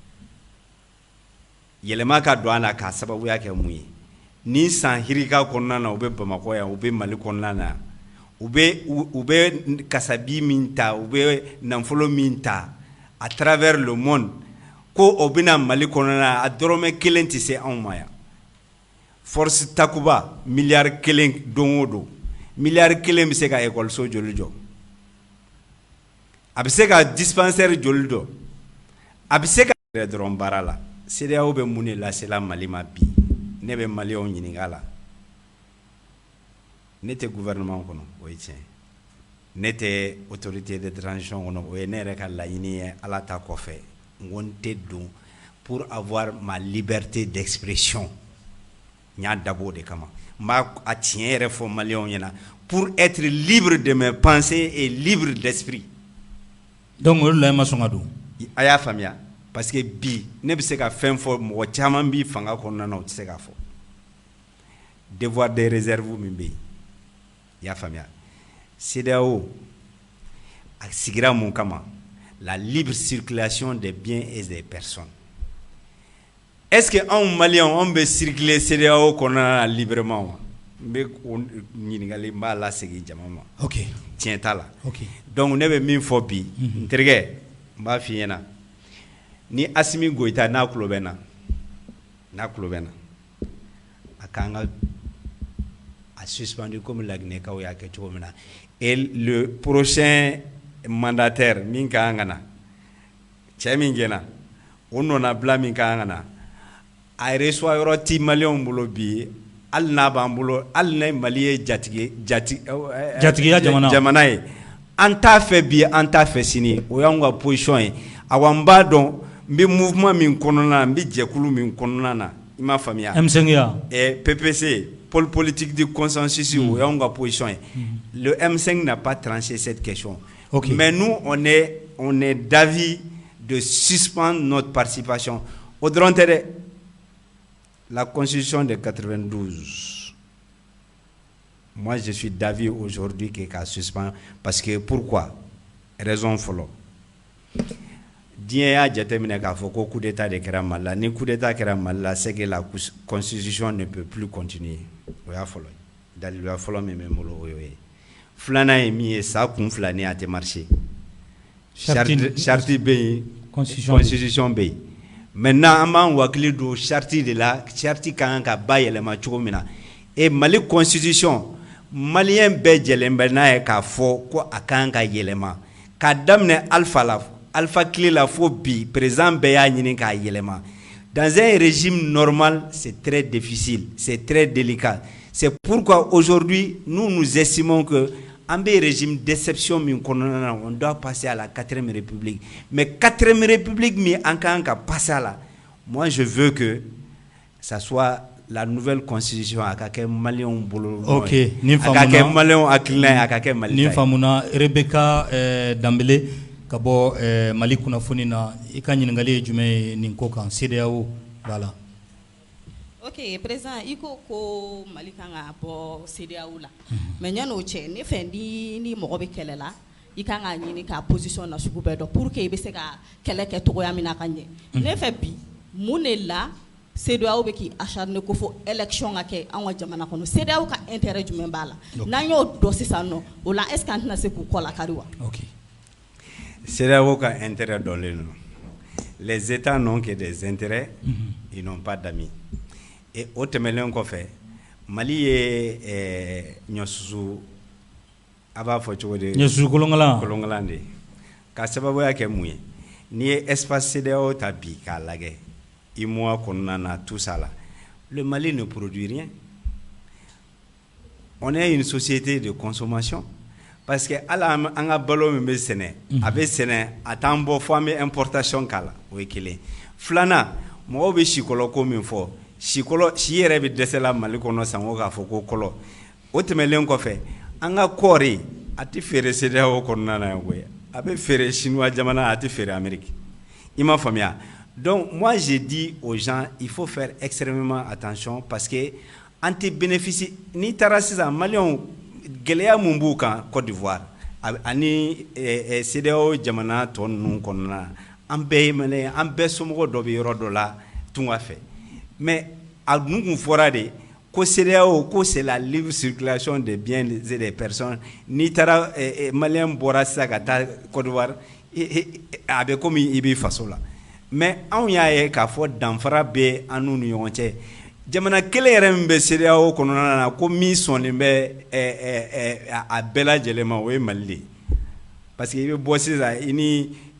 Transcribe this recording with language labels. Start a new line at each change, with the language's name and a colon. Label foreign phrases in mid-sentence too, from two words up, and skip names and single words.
Bambara: yɛlɛma ka don an na k'a sababuya kɛ mun ye ni san hirika kɔnɔna na u bɛ Bamakɔ yan u bɛ Mali kɔnɔna na u bɛ kasabi min ta u bɛ nafolo min ta
French: à travers le monde
Bambara: ko o bɛna Mali kɔnɔna na a dɔrɔmɛ kelen tɛ se anw ma yan force takuba miliyari kelen don o don miliyari kelen bɛ se ka ekɔliso joli jɔ a bɛ se ka dispensaire joli jɔ a bɛ se ka yɛrɛ dɔrɔn baara la CEDEAO bɛ mun de lasela Mali ma bi ne bɛ maliyɛnw ɲininka la ne tɛ gouvernement kɔnɔ o ye tiɲɛ ne tɛ
French: autorité de transition
Bambara: kɔnɔ o ye ne yɛrɛ ka laɲini ye ala ta kɔfɛ n ko n tɛ don
French: pour avoir ma liberté d'expression
Bambara: n y'a dabɔ o de kama n b'a a tiɲɛ yɛrɛ fɔ maliyɛnw ɲɛna
French: pour être libre de mes pensées et libre d'esprit
Bambara: donc olu la ma sɔn ka don a y'a faamuya parce que bi ne bɛ se ka fɛn fɔ mɔgɔ caman bi fanga kɔnɔna na o tɛ se k'a fɔ
French: devoir de réserve
Bambara: min bɛ yen i y'a faamuya CEDEAO a sigira mun kama la
French: libre circulation des biens et des personnes est-ce que
Bambara: anw maliyɛnw anw bɛ circuler CEDEAO kɔnɔna na librement wa n bɛ o ɲininkali n b'a lasegin jama ma ok tiɲɛ t'a la ok donc ne bɛ min fɔ bi n terikɛ n b'a f'i ɲɛna ni Asimi Goïta n'a tulo bɛ n na a k'an ka a suspendu comme Laginɛkaw y'a kɛ cogo min na
French: et le prochain mandataire
Bambara: min ka kan ka na cɛ min gɛnna o nɔnabila min ka kan ka na a reçoit yɔrɔ ti maliyɛnw bolo bi hali n'a b'an bolo hali n'a Mali ye jatigiya jamana ye an t'a fɛ bi an t'a fɛ sini o y'anw ka position ye awa n b'a dɔn n bɛ mouvement min kɔnɔna na n bɛ jɛkulu min kɔnɔna na i m'a faamuya M5 PPC
French: pôle politique de consensus
Bambara: o y'anw ka position ye
French: le M5 n'a pas tranché cette question mais nous on est d'avis de suspendre notre participation au
Bambara: dɔrɔn tɛ dɛ
French: la constitution de 92 moi je suis d'avis aujourd'hui qu'elle suspend parce que pourquoi raison
Bambara: fɔlɔ diɲɛ y'a jateminɛ k'a fɔ ko
French: coup d'état
Bambara: de kɛra Mali la ni
French: coup d'état
Bambara: kɛra Mali la
French: c'est que la constitution ne peut plus continuer o
Bambara: y'a fɔlɔ daliluya fɔlɔ min bɛ n bolo o y'o ye filanan ye min ye sa kun fila ni a tɛ marché charte bɛ yen constitution bɛ yen maintenant an b'an hakili don
French: charte de la charte
Bambara: ka kan ka bayɛlɛma cogo min na et Mali constitution maliyɛn bɛɛ jɛlen bɛ n'a ye k'a fɔ ko a ka kan ka yɛlɛma k'a daminɛ Alpha Clé la fo bi président bɛɛ y'a ɲini k'a yɛlɛma
French: dans un régime normal c'est très difficile c'est très délicat c'est pourquoi aujourd'hui nous estimons que
Bambara: en bɛ
French: régime d'exception
Bambara: min kɔnɔna na
French: on doit passer à la 4e république mais 4e république
Bambara: min an ka kan ka
French: passer à la moi je veux que ça soit la nouvelle constitution
Bambara: a ka kɛ maliyɛnw bolo ok nin faamuna a ka kɛ maliyɛnw hakilina ye a ka kɛ Mali ta ye nin faamuna Rebecca Dambele ka bɔ Mali kunnafoni na i ka ɲininkali ye jumɛn ye nin ko kan CEDEAO voilà. Ok, président iko ko Mali kan ka bɔ CEDEAO la mais ɲan'o cɛ ne fɛ ni mɔgɔ bɛ kɛlɛ la i kan ka ɲini ka position na sugu bɛɛ dɔn
French: pour que
Bambara: i bɛ se ka kɛlɛ kɛ cogoya min na ka ɲɛ ne fɛ bi mun de la CEDEAO bɛ k'i acharné ko fo élection ka kɛ an ka jamana kɔnɔ CEDEAO ka intérêt jumɛn b'a la n'an y'o dɔn sisan nɔ o la est-ce que an tɛna se k'u kɔ lakari wa. Ok. CEDEAO ka intérêt dɔnlen don
French: les États n'ont que des intérêts ils n'ont pas d'amis
Bambara: et o tɛmɛlen kɔfɛ Mali ye ɲɔsusu a b'a fɔ cogo di ɲɔsusu kolonkalan de ka sababuya kɛ mun ye n'i ye espace CEDEAO ta bi k'a lajɛ IMOA kɔnɔna na
French: tout ça là le Mali ne produit rien on est une société de consommation
Bambara: parce que ala an ka balo min bɛ sɛnɛ a bɛ sɛnɛ a t'an bɔ fo an bɛ importation k'a la o ye kelen filanan mɔgɔw bɛ sikɔlɔ ko min fɔ sikɔlɔ si yɛrɛ bɛ dɛsɛ la Mali kɔnɔ sango k'a fɔ ko kɔlɔ o tɛmɛlen kɔfɛ an ka kɔɔri a tɛ feere CEDEAO kɔnɔna na koyi a bɛ feere chinois jamana a tɛ feere Amérique i m'a faamuya
French: donc moi j'ai dit aux gens il faut faire extrêmement attention parce que
Bambara: an tɛ bénéficie n'i taara sisan maliyɛnw gɛlɛya mun b'u kan Côte d'Ivoire ani CEDEAO jamana tɔ ninnu kɔnɔna na an bɛɛ ye maliyɛn an bɛɛ somɔgɔ dɔ bɛ yɔrɔ dɔ la tunga fɛ mais a dun kun fɔra de ko CEDEAO ko
French: c'est la libre circulation des biens et des personnes
Bambara: n'i taara maliyɛn bɔra sisan ka taa Côte d'Ivoire a bɛ komi i b'i faso la mais anw y'a ye k'a fɔ danfara bɛ an n'u ni ɲɔgɔn cɛ jamana kelen yɛrɛ min bɛ CEDEAO kɔnɔna na ko min sɔnnen bɛ a bɛɛ lajɛlen ma o ye Mali de parce que i bɛ bɔ sisan i ni